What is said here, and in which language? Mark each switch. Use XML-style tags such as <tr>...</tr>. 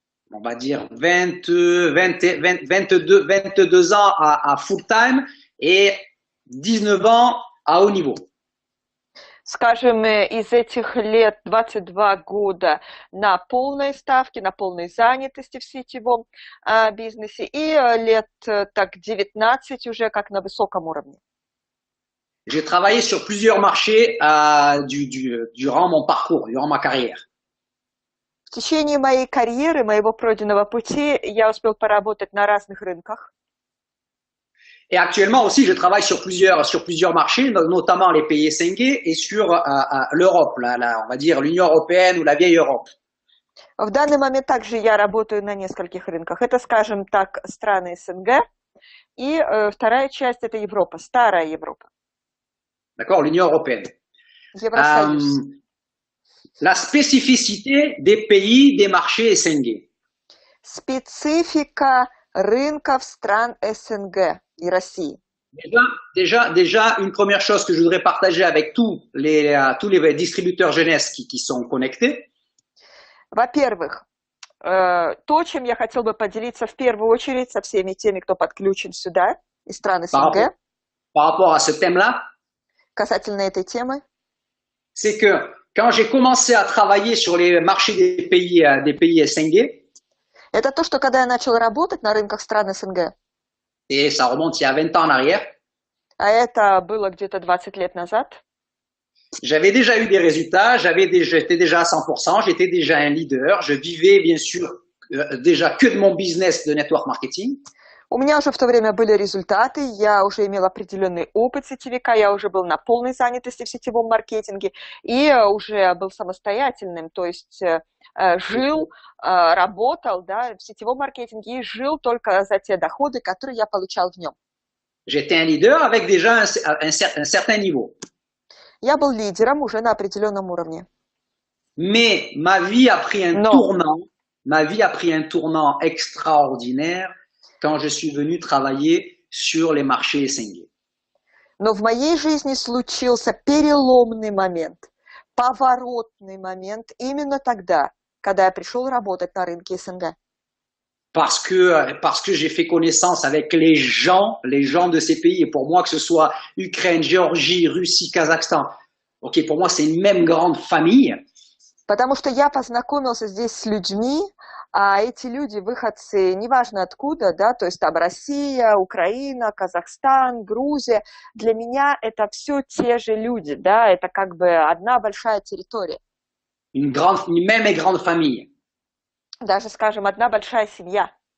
<fr>On va dire 22 ans à full time et 19 ans à haut niveau.</fr> <ru>Скажем, из этих лет 22 года на полной ставке, на полной занятости в сетевом бизнесе и лет так 19 уже как на высоком уровне.</ru> <fr>J'ai travaillé sur plusieurs marchés durant mon parcours, durant ma carrière.</fr> <ru>В течение моей карьеры, моего пройденного пути, я успел поработать на разных рынках.</ru> <fr>Et actuellement aussi, je travaille sur plusieurs marchés, notamment les pays СНГ et sur l'Europe, on va dire l'Union européenne ou la vieille Europe.</fr> <ru>В данный момент также я работаю на нескольких рынках. Это, скажем так, страны СНГ. И вторая часть – это Европа, старая Европа.</ru> <fr>D'accord, l'Union européenne.</fr> <ru>Евросоюз.</ru> <fr>La spécificité des pays, des marchés СНГ.</fr> <ru>Специфика рынков стран СНГ и России.</ru> <fr>Déjà, une première chose que je voudrais partager avec tous les distributeurs jeunesse qui sont connectés.</fr> <ru>Во-первых, то, чем я хотел бы поделиться в первую очередь со всеми теми, кто подключен сюда, из стран СНГ.</ru> <fr>Par rapport à ce thème-là.</fr> <ru>Касательно этой темы.</ru> <fr>C'est que quand j'ai commencé à travailler sur les marchés des pays СНГ,</fr> <ru>Это то, что когда я начал работать на рынках стран СНГ,</ru> <fr>et ça remonte il y a 20 ans en arrière,</fr> <ru>а это было где-то 20 лет назад,</ru> <fr>j'avais déjà eu des résultats, j'étais déjà à 100%, j'étais déjà un leader, je vivais bien sûr déjà que de mon business de network marketing.</fr> <ru>у меня уже в то время были результаты, я уже имел определенный опыт сетевика, я уже был на полной занятости в сетевом маркетинге и уже был самостоятельным, то есть жил, работал, да, в сетевом маркетинге и жил только за те доходы, которые я получал в нем.</ru> <fr>J'étais un leader avec déjà un certain niveau.</fr> <ru>Я был лидером уже на определенном уровне.</ru> <fr>Mais ma vie a pris un tournant extraordinaire quand je suis venu travailler sur les marchés СНГ.</fr> <ru>Но в моей жизни случился переломный момент, поворотный момент именно тогда, когда я пришел работать на рынке СНГ.</ru> <fr>Parce que j'ai fait connaissance avec les gens de ces pays. Et pour moi, que ce soit Ukraine, Géorgie, Russie, Kazakhstan, ok, pour moi, c'est une même grande famille.</fr> <ru>Потому что я познакомился здесь с людьми, а эти люди выходцы, неважно откуда, да, то есть там Россия, Украина, Казахстан, Грузия, для меня это все те же люди, да, это как бы одна большая территория.</ru> <fr>Une même et grande famille.</fr> <ru>Даже, скажем, одна большая семья.</ru>